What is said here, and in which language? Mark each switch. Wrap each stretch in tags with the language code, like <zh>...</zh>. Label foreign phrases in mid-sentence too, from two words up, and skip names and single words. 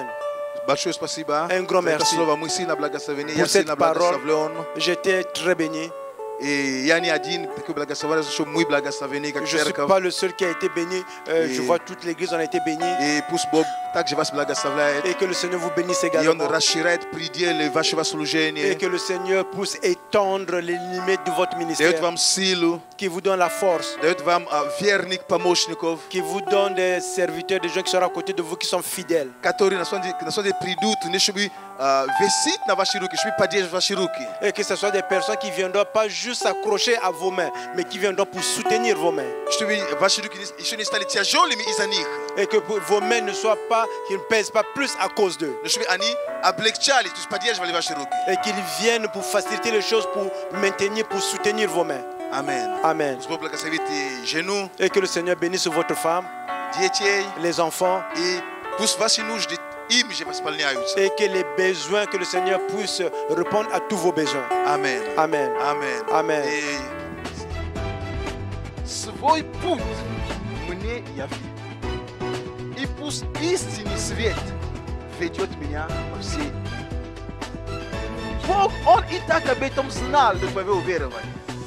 <fr>Un grand merci pour cette parole. J'étais très béni. Et je ne suis pas le seul qui a été béni. Je vois toute l'église, on a été béni. Et que le Seigneur vous bénisse</fr> <ru>И</ru> <fr>également.</fr> <ru>Он расширяет пределы вашего служения.</ru> <fr>Et que le Seigneur puisse étendre les limites de votre</fr> <ru>Дает</ru> <fr>ministère.</fr> <ru>вам силу,</ru> <fr>Qui vous donne la force.</fr> <ru>дает вам верных помощников,</ru> <fr>Qui vous donne des serviteurs, des gens qui seront à côté de vous, qui sont fidèles.</fr> <ru>которые на самом деле придут, не чтобы висеть на ваши руки, чтобы поддерживать ваши руки.</ru> <fr>Et que ce soit des personnes qui viendront pas juste s'accrocher à vos mains, mais qui viendront pour soutenir vos mains.</fr> <ru>Чтобы ваши руки еще не стали тяжелыми из-за них.</ru> <fr>Et que vos mains ne soient pas, qu'ils ne pèsent pas plus à cause d'eux.</fr> <ru>Но чтобы они облегчали, то есть поддерживали ваши руки.</ru> <fr>Et qu'ils viennent pour faciliter les choses, pour maintenir, pour soutenir vos mains. Amen.</fr> <ru>Amen. Господь благословит и жену,</ru> <fr>Et que le Seigneur bénisse votre femme,</fr> <ru>детей,</ru> <fr>les enfants,</fr> <ru>и пусть ваши нужды им же восполняются.</ru> <fr>et que les besoins, que le Seigneur puisse répondre à tous vos besoins. Amen.</fr> <ru>Amen. Amen. Amen. И свой путь мне яви. И пусть истинный свет ведет меня по всей. Бог, Он и так об этом знал, до твоего уверования.</ru>